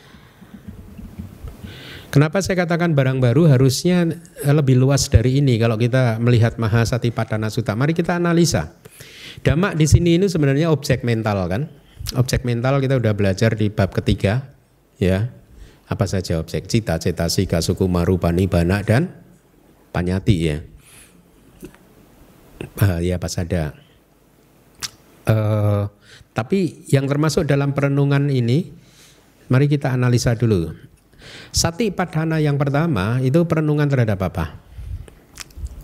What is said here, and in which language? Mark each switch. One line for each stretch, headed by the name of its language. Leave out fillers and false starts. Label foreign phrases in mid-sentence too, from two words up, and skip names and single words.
Indonesian: Kenapa saya katakan barang baru? Harusnya lebih luas dari ini kalau kita melihat Mahasatipatthana Sutta. Mari kita analisa. Damak di sini ini sebenarnya objek mental kan? Objek mental kita udah belajar di bab ketiga ya. Apa saja objek? Cita,
Pali: cetasika, sukuma, rupa, nibbana,
Indonesian: dan panyati ya. Ya pasada. Tapi yang termasuk dalam perenungan ini, mari kita analisa dulu. Satipatthana yang pertama itu perenungan terhadap apa?